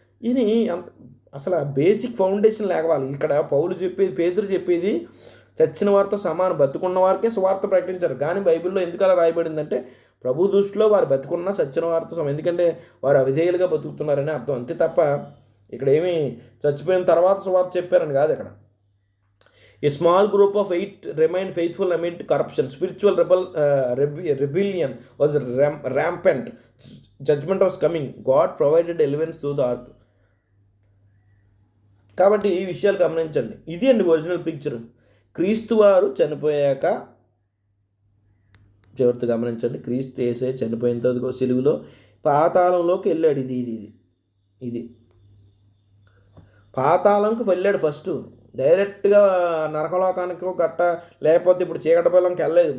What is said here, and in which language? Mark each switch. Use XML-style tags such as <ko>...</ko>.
<te>ఇది అసలు basic foundation లేవాలి. ఇక్కడ పౌలు చెప్పేది, పేతురు చెప్పేది చచ్చిన వారితో సమానం, బతుకున్న వారికే సువార్త ప్రకటించారు. కానీ బైబిల్లో ఎందుకు అలా రాయబడిందంటే ప్రభు దృష్టిలో వారు బతుకున్న సచ్చిన వారితో సమానం, ఎందుకంటే వారు అవిధేయులుగా బతుకుతున్నారని అర్థం, అంతే తప్ప ఇక్కడ ఏమీ చచ్చిపోయిన తర్వాత సువార్త చెప్పారని కాదు. ఇక్కడ</te> <en>A small group of 8 remain faithful amid corruption, spiritual rebellion was rampant, judgment was coming, God provided deliverance through the ark.</en> <te>కాబట్టి ఈ విషయాలు గమనించండి. ఇది అండి ఒరిజినల్ పిక్చర్. క్రీస్తు వారు చనిపోయాక చివరితో గమనించండి, క్రీస్తు యేసే చనిపోయిన తర్వాత సిలువలో పాతాళంలోకి వెళ్ళాడు. ఇది పాతాళంకి వెళ్ళాడు ఫస్ట్, డైరెక్ట్గా నరకలోకానికి గట్ట, లేకపోతే ఇప్పుడు చీకటి పొలంకి వెళ్ళలేదు.</te>